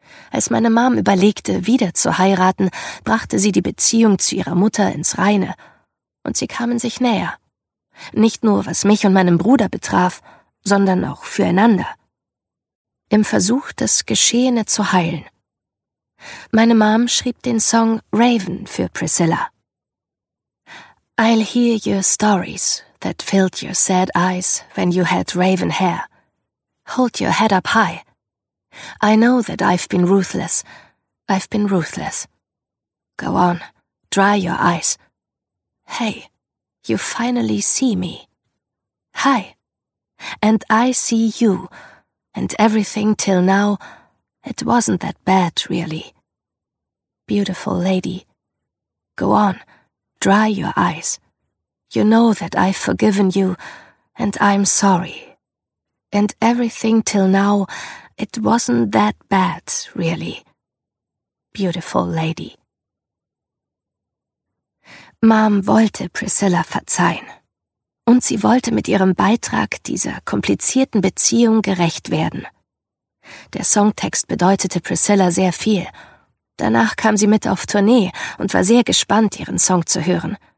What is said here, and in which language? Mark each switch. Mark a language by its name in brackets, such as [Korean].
[German] Als meine Mom überlegte, wieder zu heiraten, brachte sie die Beziehung zu ihrer Mutter ins Reine. Und sie kamen sich näher. Nicht nur, was mich und meinen Bruder betraf, sondern auch füreinander. Im Versuch, das Geschehene zu heilen. Meine Mom schrieb den Song Raven für Priscilla. [English] I'll hear your stories that filled your sad eyes when you had raven hair. Hold your head up high. I know that I've been ruthless. I've been ruthless. Go on, dry your eyes. Hey, you finally see me. Hi, and I see you, and everything till now, it wasn't that bad, really. Beautiful lady, go on, dry your eyes. You know that I've forgiven you, and I'm sorry. And everything till now, it wasn't that bad, really. Beautiful lady. [German] Mom wollte Priscilla verzeihen. Und sie wollte mit ihrem Beitrag dieser komplizierten Beziehung gerecht werden. Der Songtext bedeutete Priscilla sehr viel. Danach kam sie mit auf Tournee und war sehr gespannt, ihren Song zu hören.